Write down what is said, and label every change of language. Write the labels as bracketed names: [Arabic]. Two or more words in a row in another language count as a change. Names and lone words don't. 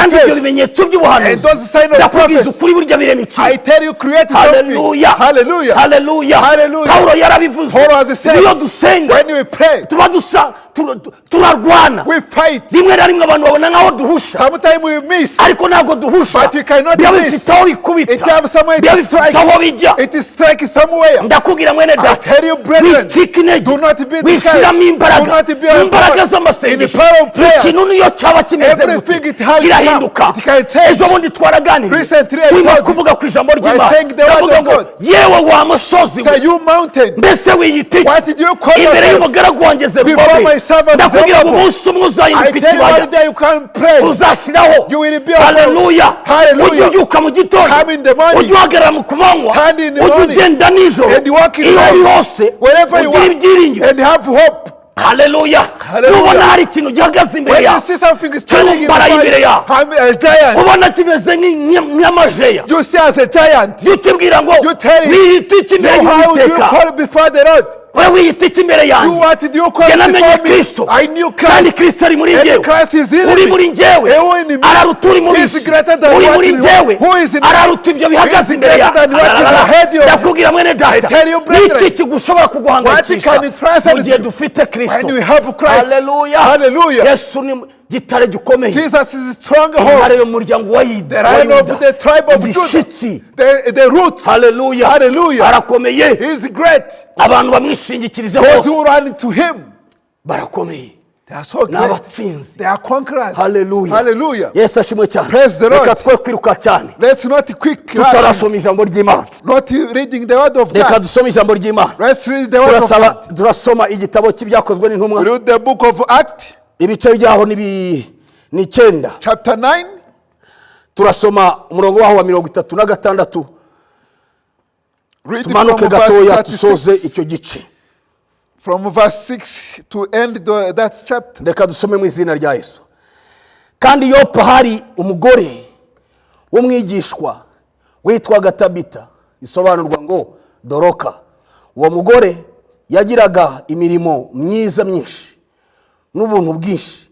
[Kinyarwanda] kandi ibyo [English] faith, [Kinyarwanda] bimenyetso [English] and [Kinyarwanda] by'ubuhanuzi [English] those signs of [Kinyarwanda] ndakubwiza [English] prophecy. [Kinyarwanda] ukuri burya birema [English] I [Kinyarwanda] ikintu. [English] tell you, create something. [Kinyarwanda] Haleluya. [English] Hallelujah. [Kinyarwanda] Haleluya. [English] Hallelujah. [Kinyarwanda] Paulo yarabivuze, [English] Paul has said, [Kinyarwanda] iyo dusenga [English] when we pray, [Kinyarwanda] tuba turarwana, [English] we fight. [Kinyarwanda] rimwe na rimwe abantu babona nk'aho duhusha, [English] Sometimes we miss. [Kinyarwanda] ariko ntabwo duhusha. [English] But you cannot [Kinyarwanda] biba [English] miss. [Kinyarwanda] bifite aho bikubita, [English] It have somewhere [Kinyarwanda] biba [English] to [Kinyarwanda] bifite [English] strike. [Kinyarwanda] aho bijya. [English] It is strike somewhere. [Kinyarwanda] Ndakubwira mwene [English] I [Kinyarwanda] data, [English] tell you, brethren, [Kinyarwanda] wicika intege, [English] do not be [Kinyarwanda] wishyiramo [English] discouraged. [Kinyarwanda] imbaraga, [English] Do not be [Kinyarwanda] imbaraga [English] in the [Kinyarwanda] z'amasengesho. [English] power of prayers. [Kinyarwanda] Ikintu niyo cyaba kimeze [English] Everything [Kinyarwanda] gute [English] it has [Kinyarwanda] kirahinduka. [English] come. It can change. [Kinyarwanda] Ejo bundi twaraganiriye, [English] Recently I [Kinyarwanda] turimo [English] told you, [Kinyarwanda] kuvuga ku ijambo [English] we are [Kinyarwanda] ry'Imana, [English] saying the word [Kinyarwanda] ndavuga [English] of [Kinyarwanda] ngo [English] God. [Kinyarwanda] yewe wa musozi [English] Say, [Kinyarwanda] we, [English] you mountain, [Kinyarwanda] mbese wiyita iki [English] what did you call [Kinyarwanda] imbere [English] yourself? [Kinyarwanda] y'umugaragu wanjye [English] Before [Kinyarwanda] Zerubabeli? [English] my servant [Kinyarwanda] Ndakubwira ngo [English] Zerubbabel, [Kinyarwanda] umunsi umwe [English] I [Kinyarwanda] uzahinduka [English] tell you [Kinyarwanda] ikibaya, [English] one day you can and pray. [Kinyarwanda] uzashiraho. [English] You will be [Kinyarwanda] Haleluya. [English] Hallelujah. [Kinyarwanda] Ujye ubyuka mu gitondo, [English] Come in the morning. [Kinyarwanda] ujye uhagarara mu kumanywa, [English] Stand in the [Kinyarwanda] ujye [English] morning. [Kinyarwanda] ugenda nijoro, [English] And walk in [Kinyarwanda] iyo uri [English] light. [Kinyarwanda] hose [English] Wherever you [Kinyarwanda] ugire [English] are. [Kinyarwanda] ibyiringiro. [English] And have hope. [Kinyarwanda] Haleluya. [English] Hallelujah. [Kinyarwanda] Ubona hari ikintu gihagaze imbere [English] When you [Kinyarwanda] yawe, [English] see something standing in [Kinyarwanda] cyumbaraye imbere yawe, [English] I'm a giant. [Kinyarwanda] ubona kimeze nk'amajeya, [English] You see as a giant. [Kinyarwanda] jya ukibwira ngo [English] You tell him. [Kinyarwanda] wiyita iki imbere [English] How do you [Kinyarwanda] y'Uwiteka, [English] call before the Lord? [Kinyarwanda] wowe wiyita iki imbere [English] You [Kinyarwanda] yanjye. [English] what did you call [Kinyarwanda] Jye namenye [English] before me? [Kinyarwanda] Kristo, [English] I knew [Kinyarwanda] kandi [English] Christ. [Kinyarwanda] Kristo ari muri [English] And [Kinyarwanda] njyewe, [English] Christ is in [Kinyarwanda] uri [English] me. [Kinyarwanda] muri njyewe, [English] Who in me? [Kinyarwanda] araruta uri muri [English] He is [Kinyarwanda] isi, [English] greater than [Kinyarwanda] uri [English] what [Kinyarwanda] muri [English] is- [Kinyarwanda] njyewe, [English] who is in me? [Kinyarwanda] araruta ibyo [English] He [Kinyarwanda] bihagaze [English] is [Kinyarwanda] imbere [English] greater than what is ahead of you. [Kinyarwanda] ndakubwira mwene [English] I [Kinyarwanda] data, [English] tell you, brethren, [Kinyarwanda] n'iki kigushobora kuguhangayikisha [English] what can trust [Kinyarwanda] mu gihe [English] you [Kinyarwanda] dufite Kristo. [English] when we have Christ? [Kinyarwanda] Haleluya. [English] Hallelujah. [Kinyarwanda] Yesu ni gitare gikomeye, [English] Jesus is a stronghold. [Kinyarwanda] intare yo mu muryango wa [English] The [Kinyarwanda] Yuda, [English] lion of the tribe of Judah. [Kinyarwanda] igishitsi. [English] The roots. [Kinyarwanda] Haleluya. [English] Hallelujah. [Kinyarwanda] Arakomeye, [English] He is great. [Kinyarwanda] abantu bamwishingikirizeho [English] Those [Kinyarwanda] bose [English] who run to him, [Kinyarwanda] barakomeye, [English] they are so [Kinyarwanda] ni [English] great. [Kinyarwanda] abatsinzi. [English] They are conquerors. [Kinyarwanda] Haleluya. [English] Hallelujah. [Kinyarwanda] Yesu ashimwe cyane. [English] Praise the Lord. [Kinyarwanda] Reka twe kwiruka cyane [English] Let's not quick rush, [Kinyarwanda] tutarasoma ijambo ry'Imana. [English] not reading the word of [Kinyarwanda] Reka [English] God. [Kinyarwanda] dusome ijambo ry'Imana. [English] Let's read the word of God. [Kinyarwanda] Turasoma igitabo cy'ibyakozwe n'intumwa, [English] Read the book of Acts, [Kinyarwanda] ibice byaho ni 9. [English] chapter 9. [Kinyarwanda] Turasoma umurongo waho wa 36. [English] Read [Kinyarwanda] Tumanuke [English] from [Kinyarwanda] gatoya [English] verse [Kinyarwanda] tusoze [English] 36. [Kinyarwanda] icyo gice. [English] From verse 6 to end that chapter. [Kinyarwanda] Reka dusome mu izina rya Yesu. Kandi Yopa hari umugore w'umwigishwa witwaga Tabita, isobanurwa ngo Doroka. Uwo mugore yagiraga imirimo myiza myinshi n'ubuntu bwinshi.